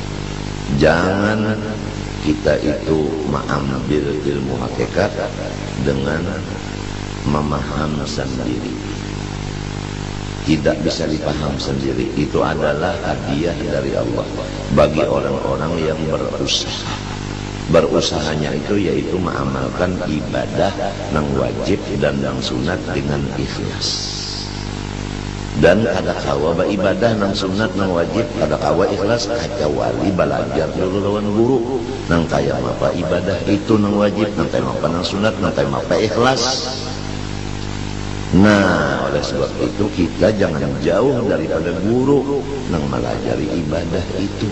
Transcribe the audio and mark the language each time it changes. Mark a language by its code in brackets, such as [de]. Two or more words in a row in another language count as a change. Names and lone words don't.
[id] Jangan kita itu mengambil ilmu hakikat dengan memahami sendiri. Tidak bisa dipaham sendiri. Itu adalah hadiah dari Allah bagi orang-orang yang berusaha. Berusahanya itu yaitu mengamalkan ibadah yang wajib dan yang sunat dengan ikhlas. [bjn] Dan kada kawa ibadah yang sunat yang wajib, kada kawa ikhlas, kecuali belajar dulu lawan guru nang kaya apa ibadah itu yang wajib, nang kaya apa yang sunat, nang kaya apa ikhlas. [id] Nah, oleh sebab itu kita jangan jauh daripada guru nang melajari ibadah itu.